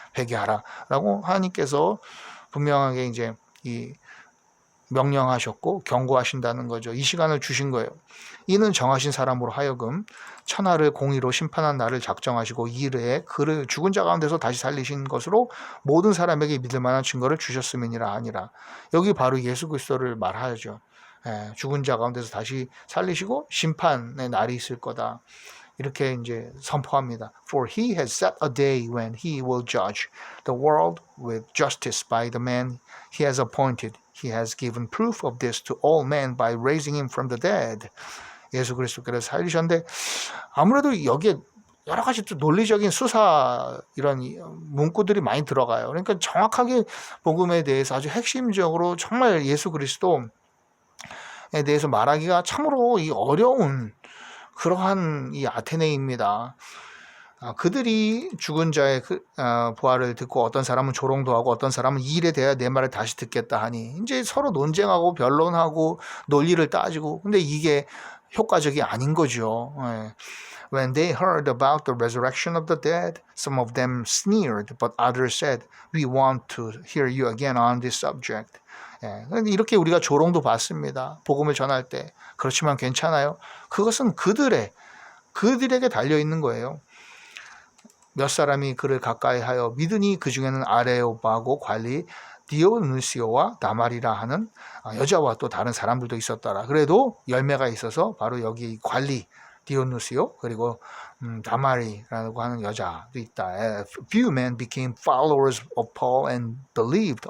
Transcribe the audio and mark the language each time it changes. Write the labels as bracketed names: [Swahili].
[Korean] 회개하라. 라고 하나님께서 분명하게 이제 이 명령하셨고 경고하신다는 거죠. 이 시간을 주신 거예요. 이는 정하신 사람으로 하여금 천하를 공의로 심판한 날을 작정하시고 이르에 그를 죽은 자 가운데서 다시 살리신 것으로 모든 사람에게 믿을 만한 증거를 주셨음이니라 하니라. 여기 바로 예수 그리스도를 말하죠. 죽은 자 가운데서 다시 살리시고 심판의 날이 있을 거다. 이렇게 이제 선포합니다. [English] For he has set a day when he will judge the world with justice by the man he has appointed. He has given proof of this to all men by raising him from the dead. [Korean] 예수 그리스도께서 살리셨는데 아무래도 여기에 여러 가지 또 논리적인 수사 이런 문구들이 많이 들어가요. 그러니까 정확하게 복음에 대해서 아주 핵심적으로 정말 예수 그리스도에 대해서 말하기가 참으로 이 어려운 그러한 이 아테네입니다. 그들이 죽은 자의 부활을 듣고 어떤 사람은 조롱도 하고 어떤 사람은 이 일에 대해 내 말을 다시 듣겠다 하니 이제 서로 논쟁하고 변론하고 논리를 따지고 근데 이게 효과적이 아닌 거죠. [English] When they heard about the resurrection of the dead, some of them sneered, but others said, "We want to hear you again on this subject." [Korean] 이렇게 우리가 조롱도 받습니다. 복음을 전할 때. 그렇지만 괜찮아요. 그것은 그들에게 달려 있는 거예요. 몇 사람이 그를 가까이하여 믿으니 그 중에는 아레오바고 관리 디오누시오와 다말이라 하는 여자와 또 다른 사람들도 있었더라. 그래도 열매가 있어서 바로 여기 관리 디오누시오 그리고 다말이라고 하는 여자도 있다. [English] Few men became followers of Paul and believed.